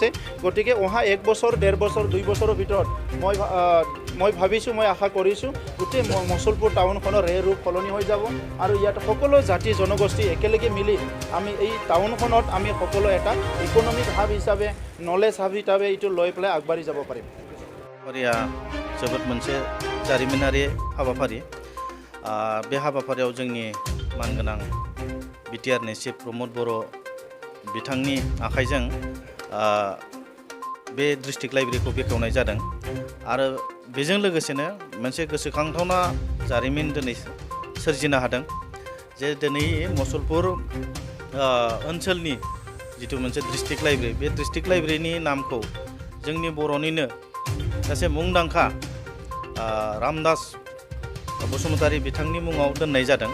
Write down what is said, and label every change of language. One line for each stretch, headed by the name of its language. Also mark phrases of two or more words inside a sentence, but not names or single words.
Assamese: গতিকে অহা 1 বছৰ 1.5 বছৰ 2 বছৰৰ ভিতৰত মই ভাবিছোঁ, মই আশা কৰিছোঁ গোটেই মচলপুৰ টাউনখনৰ ৰূপ সলনি হৈ যাব আৰু ইয়াত সকলো জাতি জনগোষ্ঠী একেলগে মিলি আমি এই টাউনখনত আমি সকলো এটা
English: economic hub
Assamese: হিচাপে,
English: knowledge hub
Assamese: হিচাপে এইটো লৈ পেলাই আগবাঢ়ি যাব পাৰিম।
Bodo: जोबोद मोनसे जारिमिनारि हाबाफारि। बे हाबाफारियाव जोंनि मानगोनां BTRनि चिफ प्रमद बर' बिथांनि आखाइजों बे डिस्ट्रिक्ट लाइब्रेरीखौ बेखेवनाय जादों आरो बेजों लोगोसेनो मोनसे गोसोखांथावना जारिमिन दिनै सोरजिनो हादों जे दिनै मसलपुर ओनसोलनि जिथु मोनसे
English: district library,
Bodo: बे डिस्ट्रिक्ट लाइब्रेरीनि नामखौ जोंनि बर'निनो सासे मुंदांखा रामदास बसुमतारी बिथांनि मुङाव दोननाय जादों।